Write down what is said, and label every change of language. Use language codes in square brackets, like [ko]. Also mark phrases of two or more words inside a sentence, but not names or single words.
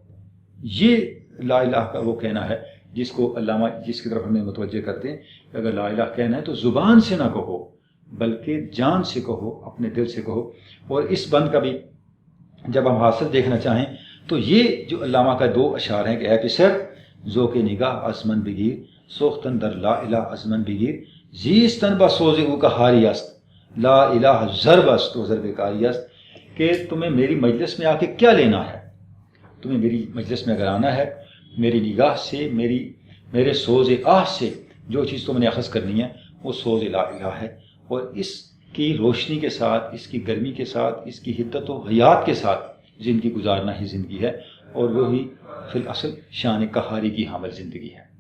[ur] یہ [ar] لا الہ [ur] کا وہ کہنا ہے جس کو علامہ جس کی طرف ہمیں متوجہ کرتے ہیں کہ اگر [ar] لا الہ [ur] کہنا ہے تو زبان سے نہ کہو بلکہ جان سے کہو، اپنے دل سے کہو. اور اس بند کا بھی جب ہم حاصل دیکھنا چاہیں تو یہ جو علامہ کا 2 اشعار ہیں کہ [fa] اے پسر ذوق نگاہ ازمن بگیر سوختن در لا الہ ازمن بگیر زیستن با سوز او کا ہاری است لا الہ ضرب است و ضرب کاری است. [ur] کہ تمہیں میری مجلس میں آ کے کیا لینا ہے؟ تمہیں میری مجلس میں اگر آنا ہے، میری نگاہ سے، میرے سوز آہ سے جو چیز تم نے اخذ کرنی ہے وہ سوز [ar] لا الہ [ur] ہے. اور اس کی روشنی کے ساتھ، اس کی گرمی کے ساتھ، اس کی حدت و حیات کے ساتھ زندگی گزارنا ہی زندگی ہے، اور وہی فی الاصل شان قہاری کی حامل زندگی ہے.